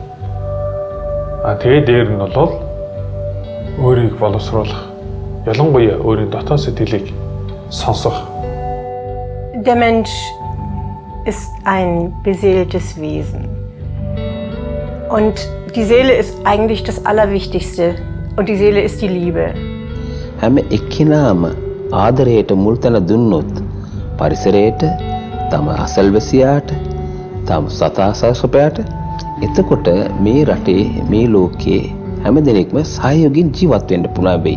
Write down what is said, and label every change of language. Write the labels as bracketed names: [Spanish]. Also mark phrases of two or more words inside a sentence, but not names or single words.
[Mongolian] Тэгээд дээр нь бол өөрийг боловсруулах, ялангуяа өөрийн дотоод сэтгэлийг сонсох. [German] Der Mensch ist ein beseeltes Wesen. Und die Seele ist eigentlich das Allerwichtigste. Und die Seele ist die Liebe. [Sinhala] හැම එක්කිනාම ආදරයට මුල්තැන දුන්නොත් පරිසරයට, තම අසල්වැසියාට, තම සතාසාසපයාට එතකොට මේ රටේ මේ ලෝකයේ හැම දෙනෙක්ම සහයෝගයෙන් ජීවත් වෙන්න පුළුවන් වෙයි.